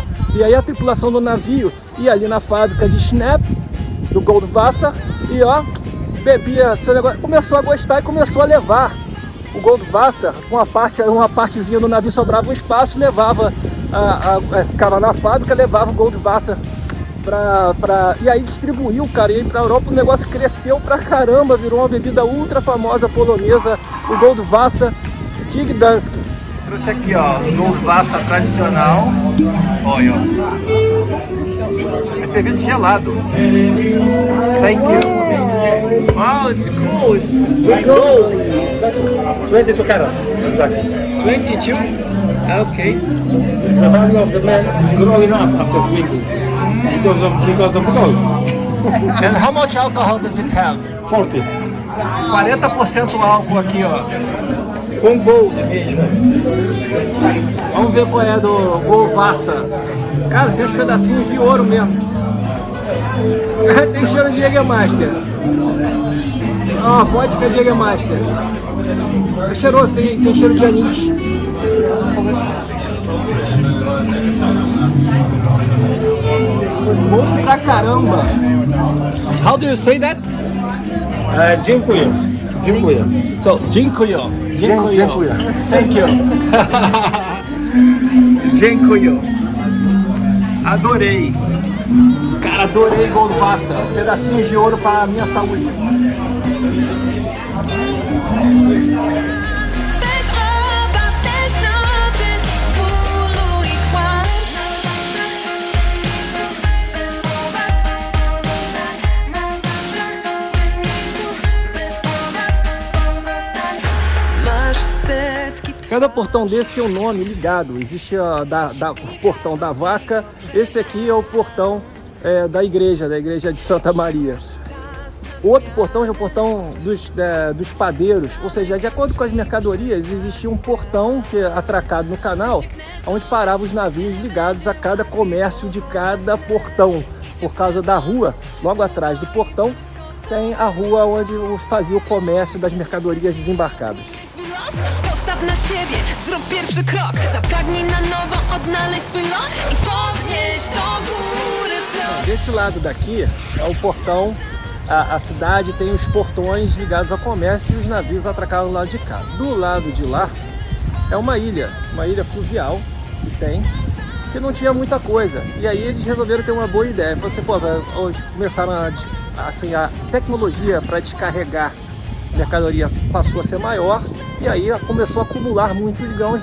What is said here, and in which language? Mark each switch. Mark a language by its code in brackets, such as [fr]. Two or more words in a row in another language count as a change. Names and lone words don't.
[pt] E aí a tripulação do navio ia ali na fábrica de Schnapp, do Goldwasser, e ó, bebia seu negócio, começou a gostar e começou a levar o Goldwasser, uma partezinha do navio sobrava um espaço, levava, ficava na fábrica, levava o Goldwasser e aí distribuiu, cara, e aí pra Europa o negócio cresceu pra caramba, virou uma bebida ultra famosa polonesa, o Goldwasser de Gdańsk. Trouxe aqui, ó, Goldwasser tradicional, olha, ó. É servido gelado. [en] Thank you. Wow, it's cool. It's gold. 22 carats, exactly. 22? Okay. The value of the man is growing up after drinking because of gold. And how much alcohol does it have? 40. [pt] 40% álcool aqui, ó. Com gold mesmo. Vamos ver qual é do Goldwasser. Cara, tem uns pedacinhos de ouro mesmo. Tem cheiro de Jägermeister. Ó, vodka de Jägermeister. É cheiroso, tem cheiro de anis. Bom pra caramba. [en] How do you say that? [pl] Dziękuję. Dziękuję. So, dziękuję. Dziękuję. [en] Thank you. [pl] Dziękuję. [pt] Adorei. Cara, adorei Goldwasser. Pedacinhos de ouro para a minha saúde. [pl] bez obaw, bez nowy, bólu i kłam. Bez obaw, pozostań na zawsze w swym miejscu. Bez obaw, pozostań. Masz setki [pt] Cada portão desse tem um nome ligado. Existe o portão da vaca. Esse aqui é o portão da igreja de Santa Maria. O outro portão é o portão dos padeiros. Ou seja, de acordo com as mercadorias, existia um portão que é atracado no canal, onde paravam os navios ligados a cada comércio de cada portão. Por causa da rua, logo atrás do portão, tem a rua onde fazia o comércio das mercadorias desembarcadas. [pl] swój los. Postaw na siebie, zrób pierwszy krok. Zapragnij na nowo, odnaleźć swój los i podnieś do góry wzrok. [pt] Desse lado daqui é o portão, a cidade tem os portões ligados ao comércio e os navios atracados do lado de cá. Do lado de lá é uma ilha fluvial que tem, que não tinha muita coisa. E aí eles resolveram ter uma boa ideia. Você, pô, eles começaram a tecnologia para descarregar mercadoria passou a ser maior e aí começou a acumular muitos grãos.